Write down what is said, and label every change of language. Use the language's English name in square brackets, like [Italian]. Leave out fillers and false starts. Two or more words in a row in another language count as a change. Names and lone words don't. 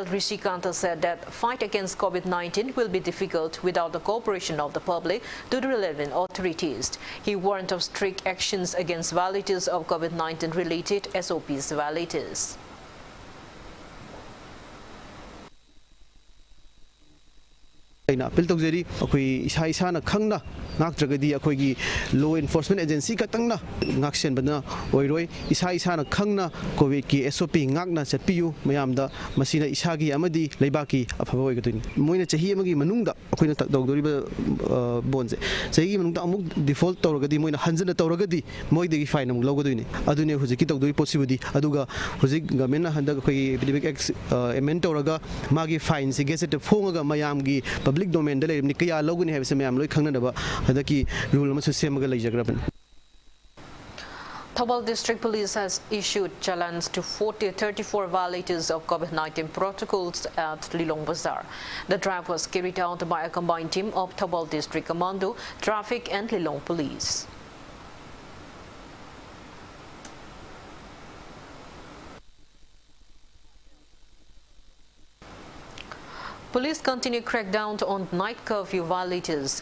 [English] Rishikanta said that fight against COVID-19 will be difficult without the cooperation of the public to the relevant authorities. He warned of strict actions against violators of COVID-19 related SOPs violators. [Manipuri] appeal tawjari akoi isa isa na khangna ngaktragadi akoi [English] law enforcement agency [Manipuri] katangna ngaksen bana oiroi isa isa na khangna covid ki SOP ngakna chatpiyu mayamda masina isagi amadi leibaki afaba oigatuni moina chahi amagi manungda akoina tawdoriba bonje chahi manungda amuk default tawragadi moina hanjana tawragadi moidagi fine amuk lawgaduni adune hujiki tawdori possibility aduga hujik government na handa akoi [English] epidemic act amend [Manipuri] tawraga magi fine se gazette fongaga mayamgi [English] public domain [Manipuri] dele ni kaya loguni have sem am loi khangnaba hadaki rule ma semaga leijagraban. [English] Thobal District Police has issued challenge to 34 violators of COVID-19 protocols at Lilong Bazaar. The drive was carried out by a combined team of Thobal District Commando, Traffic and Lilong Police. Police continue crackdown on night curfew violators.